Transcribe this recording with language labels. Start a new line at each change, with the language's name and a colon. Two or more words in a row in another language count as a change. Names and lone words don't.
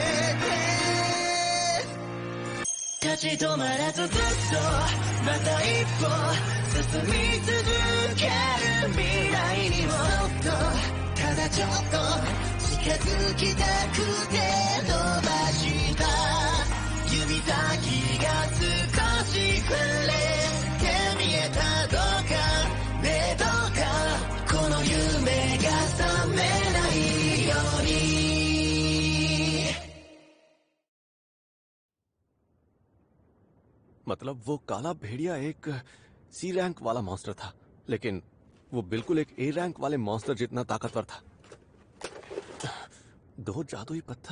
Japanese: て立ち止まらずずっとまた一歩進み続ける未来にもっとただちょっと近づきたくて伸ばした指先が少し触れて見えたどうかねどうかこの夢が覚めないように
Hindi: मतलब वो काला भेड़िया एक
English: C rank
Hindi: वाला मॉन्स्टर था, लेकिन वो बिल्कुल एक
English: A rank
Hindi: वाले मॉन्स्टर जितना ताकतवर था। दो जादुई पत्थर।